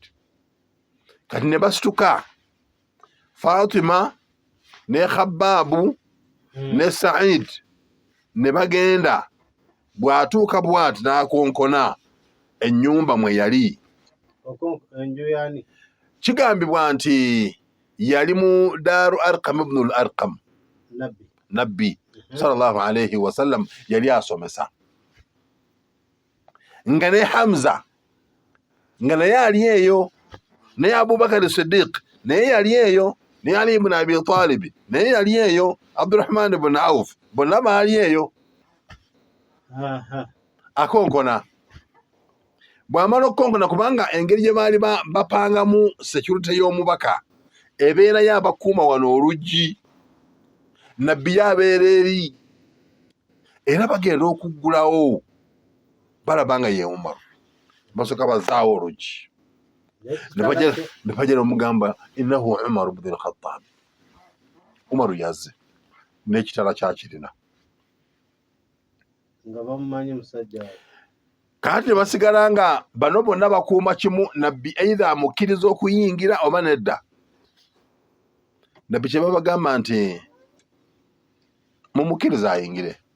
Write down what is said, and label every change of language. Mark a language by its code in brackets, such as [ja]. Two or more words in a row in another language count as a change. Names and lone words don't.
[lg] Kati ne basituka Fatima ne Khabbaabu ne Said ne bagenda. Bw'atuuka bw'ati n'akonkona ennyumba mwe yali. Kigambibwa nti yali mu Daaru Arqam ibn al-Arqam. Nabbi [ar] صلى الله عليه وسلم [lg] yali asomesa. Nga ne Hamza nga naye ali eyo, ne Abubakar Siddiq naye yali eyo, ne Ali ibn Abi Talib naye yali eyo, Abdurrahman ibn Auf bonna baali eyo. Akonkona. Bw'amala okukonkona, kubanga engeri gye baali bapangamu security y'omubaka ebeera y'abakuuma wano oluggi, nabbi yabeera eri, era bagenda okuggulawo balaba nga ye Umaru. Basooka bazaawo oluggi ne bajja n'omugamba innahu Umaru ibn al-Khattab. Umaru yazze n'ekitala kyakirina. Nga bamumanyi musajja. Kati ne basigala nga bano bonna bakuuma kimu, nabbi either amukkiriza okuyingira oba nedda. Nabbi kye babagamba nti mumukkiriza ayingire.